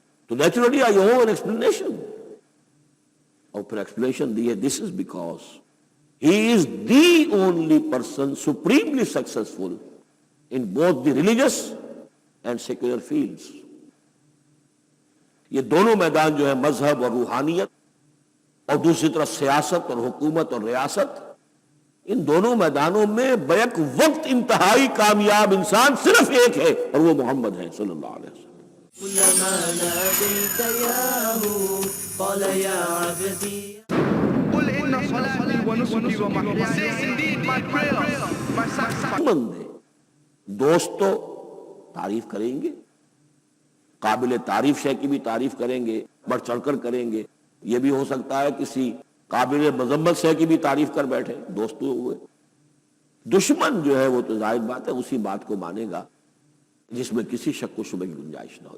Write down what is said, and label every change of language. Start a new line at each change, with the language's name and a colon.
English: تو naturally I owe an explanation۔
Urdu: اور پھر ایکسپلینیشن دی ہے،
English: this is because he is the only person supremely successful in both the religious and secular fields۔
Urdu: یہ دونوں میدان جو ہے مذہب اور روحانیت اور دوسری طرف سیاست اور حکومت اور ریاست، ان دونوں میدانوں میں بیک وقت انتہائی کامیاب انسان صرف ایک ہے، اور وہ محمد ہے صلی اللہ علیہ وسلم۔
Arabic: كلما ناديت ياه قال يا عبدي قل إن صلاتي ونسكي ومحياي.
English: Say indeed my prayers, my sacrifice.
Urdu: دوست تو تعریف کریں گے، قابل تعریف شے کی بھی تعریف کریں گے، بڑھ چڑھ کر کریں گے۔ یہ بھی ہو سکتا ہے کسی قابل مذمت شے کی بھی تعریف کر بیٹھے، دوست تو ہوئے۔ دشمن جو ہے وہ تو ظاہر بات ہے اسی بات کو مانے گا جس میں کسی شک و شبہ کی گنجائش نہ ہو.